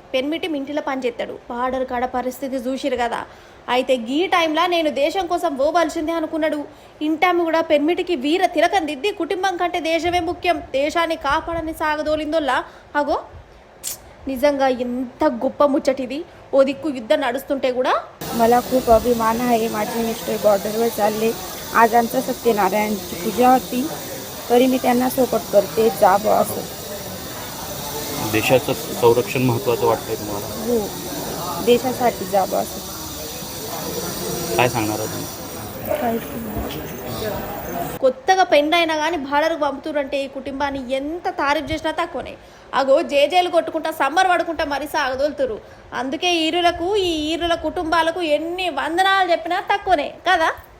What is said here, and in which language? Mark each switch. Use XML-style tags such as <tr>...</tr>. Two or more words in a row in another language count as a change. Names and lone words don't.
<te>పెన్మిటి ఇంటిలో పనిచేస్తాడు. బార్డర్ కాడ పరిస్థితి చూసిరు కదా. అయితే ఈ టైంలో నేను దేశం కోసం పోవాల్సిందే అనుకున్నాడు. ఇంటామి కూడా పెన్మిటికి వీర తిలకం దిద్ది కుటుంబం కంటే దేశమే ముఖ్యం, దేశాన్ని కాపాడని సాగదోలిందోళ్ళ. అగో నిజంగా ఎంత గొప్ప ముచ్చటిది. ఓ దిక్కు యుద్ధ నడుస్తుంటే కూడా</te> <mr>मला खूप अभिमान आहे. माझे मिस्टर बॉर्डरवर चालले. आज आमच्या सत्यनारायणची पूजा होती तरी मी त्यांना सपोर्ट करते. जावं असं. देशाचं संरक्षण महत्त्वाचं वाटतंय तुम्हाला? हो, देशासाठी जावं असं. काय सांगणार आहात?</mr> <te>కొత్తగా పెండైనా కానీ బార్డర్కు పంపుతురంటే ఈ కుటుంబాన్ని ఎంత తారీఫ్ చేసినా తక్కువనే. అగో జేజేలు కొట్టుకుంటా సమ్మర్ పడుకుంటా మరి సాగదోలుతురు. అందుకే ఈ ఈరుల కుటుంబాలకు ఎన్ని వందనాలు చెప్పినా తక్కువనే కదా.</te>